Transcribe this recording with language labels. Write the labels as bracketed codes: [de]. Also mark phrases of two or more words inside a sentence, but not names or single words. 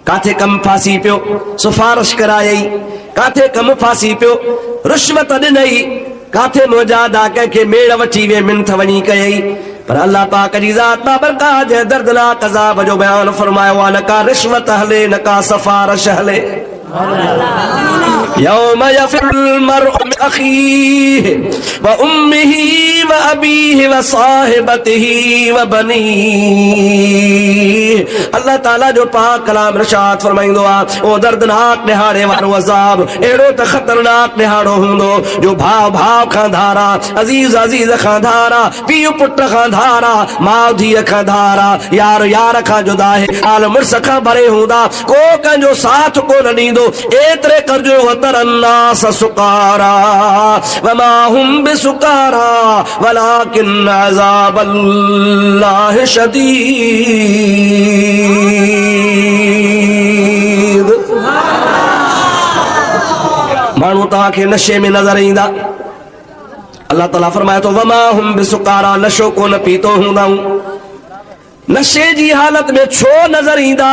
[sd] काथे कम फासी पियो, सिफारिश करायई, काथे कम फासी पियो, रिश्वत ॾिनई, काथे मुजादा कंहिंखे मेड़ वठी वे मिंथ वञी कयई। पर अल्लाह पाक जी ज़ात बाबरकात जे दर्दनाक अज़ाब जो बयान फरमायो आहे, न का रिश्वत हले न का सिफारिश हले। [ar] يوم يفر المرء من أخيه وأمه وأبيه وصاحبته وبنيه. [sd] अल्लाह ताला जो पाक कलाम इरशाद फरमाईंदो आहे, ओ दर्दनाक ॾिहाड़े वारो अज़ाब अहिड़ो त ख़तरनाक ॾिहाड़ो हूंदो जो भाउ भाउ खां धारा, अज़ीज़ अज़ीज़ खां धारा, पीउ पुट खां धारा, माउ धीअ खां धारा, यार यार खां जुदा है, हाल मुड़स खां भरे हूंदा, को कंहिंजो साथ कोन ॾींदो। [ar] एतिरे करजो وترى الناس سكارى وما هم بسكارى ولكن عذاب الله شديد. [sd] माण्हू तव्हांखे नशे में नज़र ईंदा। अल्लाह ताला फरमाए थो, [ar] وما هم بسكارى, [sd] नशो कोन पीतो हूंदा, नशे जी हालत में छो नज़र ईंदा।